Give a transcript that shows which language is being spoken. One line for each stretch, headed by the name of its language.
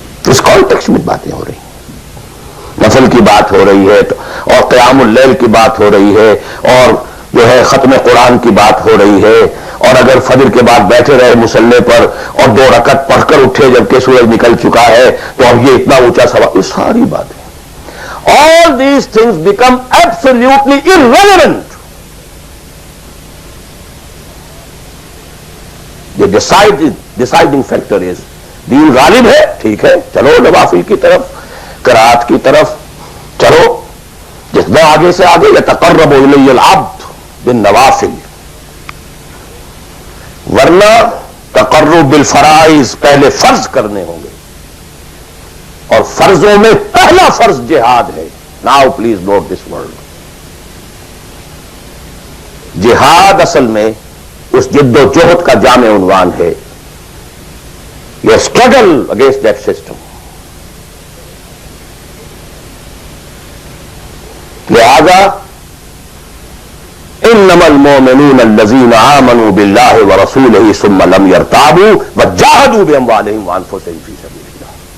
Urdu: اس context میں باتیں ہو رہی ہیں، نفل کی بات ہو رہی ہے اور قیام اللیل کی بات ہو رہی ہے اور جو ہے ختم قرآن کی بات ہو رہی ہے. اور اگر فجر کے بعد بیٹھے رہے مصلے پر اور 2 رکعت پڑھ کر اٹھے جبکہ سورج نکل چکا ہے تو اب یہ اتنا اونچا سوال، یہ ساری باتیں.
English: All these things become absolutely irrelevant. The deciding factor is
Urdu: دین غالب ہے، ٹھیک ہے، چلو نوافل کی طرف، قرات کی طرف چلو، جتنا آگے سے آگے.
Arabic: یتقرب الی العبد بالنوافل.
Urdu: ورنہ تقرب بالفرائض پہلے فرض کرنے ہوں گے، اور فرضوں میں پہلا فرض جہاد ہے.
English: Now please note this word.
Urdu: جہاد اصل میں اس جد و جہد کا جامع عنوان ہے.
English: Your struggle against that system.
Arabic: لہذا انما المؤمنون الذين آمنوا بالله ورسوله ثم لم يرتابوا وجاهدوا باموالهم وانفسهم في سبيل الله.